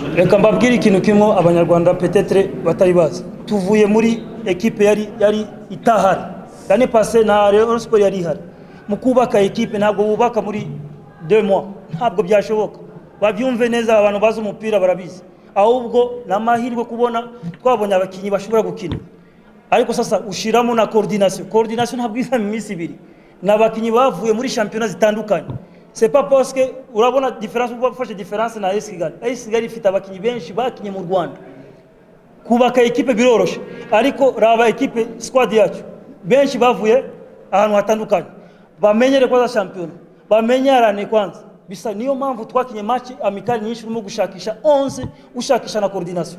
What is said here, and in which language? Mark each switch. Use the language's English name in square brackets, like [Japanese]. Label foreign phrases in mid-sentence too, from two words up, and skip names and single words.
[Kinyarwanda] Reka mbabwire ikintu kimwe abanyarwanda peut-être batari bazi. Tuvuye muri equipe yari itahari. [French] L'année passée [Kinyarwanda] na Rayon Sport yari ihari. Mu kubaka equipe ntabwo bubaka muri 2 mois. Ntabwo byashoboka. Babyumve neza abantu bazi umupira barabizi. Ahubwo namahirwe kubona twabonye abakinyi bashobora gukina. Ariko sasa ushiramo na coordination ntabwo iza mu minsi ibiri. Nabakinyi bavuye muri championnat zitandukanye. [French] C'est pas parce que [Kinyarwanda] urabona différence uba ufashe différence na AS Kigali. AS Kigali ifite abakinyi benshi bakinye mu Rwanda. Kubaka equipe biroroshe. Ariko raba equipe squad yacu benshi bavuye ahantu hatandukanye. Bamenyere kwa champion. Bamenyarane kwanza. Bisa niyo mpamvu twakinye [French] match amical [Kinyarwanda] nyinshi urimo gushakisha 11 ushakisha na coordination.